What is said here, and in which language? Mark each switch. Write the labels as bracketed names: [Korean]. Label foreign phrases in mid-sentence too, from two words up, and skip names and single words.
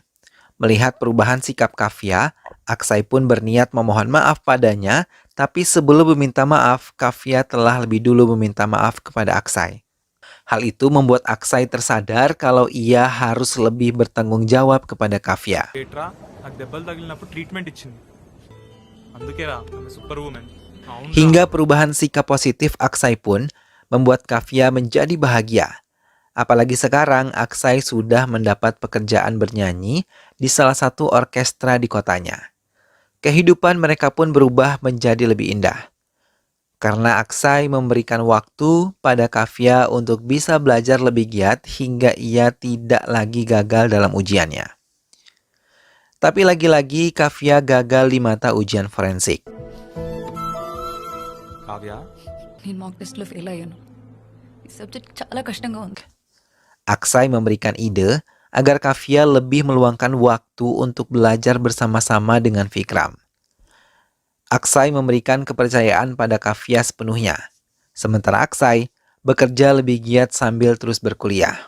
[Indonesian] Melihat perubahan sikap Kafia, Aksai pun berniat memohon maaf padanya, tapi sebelum meminta maaf, Kafia telah lebih dulu meminta maaf kepada Aksai. Hal itu membuat Aksai tersadar kalau ia harus lebih bertanggung jawab kepada Kafia. [Telugu] ఏట్రా నాకు దెబ్బలు తగిలినప్పుడు ట్రీట్మెంట్ ఇచ్చింది. అందుకేరా ఆమె [English] super woman. [Indonesian] Hingga perubahan sikap positif Aksai pun membuat Kafia menjadi bahagia. Apalagi sekarang Aksai sudah mendapat pekerjaan bernyanyi di salah satu orkestra di kotanya. Kehidupan mereka pun berubah menjadi lebih indah. Karena Aksai memberikan waktu pada Kafia untuk bisa belajar lebih giat hingga ia tidak lagi gagal dalam ujiannya. Tapi lagi-lagi Kafia gagal di mata ujian forensik. [Telugu] కావ్య నేను [English] mock testlo [Telugu] ఫెయిల్ అయ్యాను ఈ సబ్జెక్ట్ చాలా కష్టంగా ఉంది [Indonesian] Aksai memberikan ide agar Kafia lebih meluangkan waktu untuk belajar bersama-sama dengan Vikram. Aksai memberikan kepercayaan pada Kafia sepenuhnya. Sementara Aksai bekerja lebih giat sambil terus berkuliah.